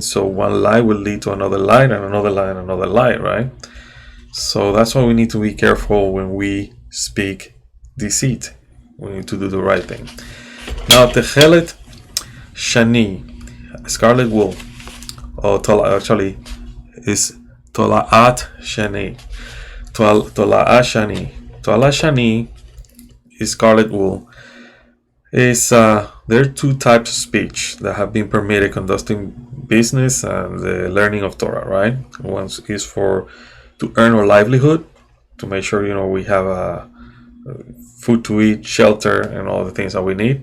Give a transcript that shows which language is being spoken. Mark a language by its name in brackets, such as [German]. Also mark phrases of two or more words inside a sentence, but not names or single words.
[English] So one lie will lead to another lie and another lie and another lie, right? So that's why we need to be careful when we speak deceit. We need to do the right thing. Now, [Hebrew] תכלת שני, [English] scarlet wool, or actually is [Hebrew] תולעת שני. תולעת שני. תולעת שני [English] is scarlet wool. There are two types of speech that have been permitted conducting business and the learning of Torah, right? One is to earn our livelihood, to make sure we have food to eat, shelter, and all the things that we need.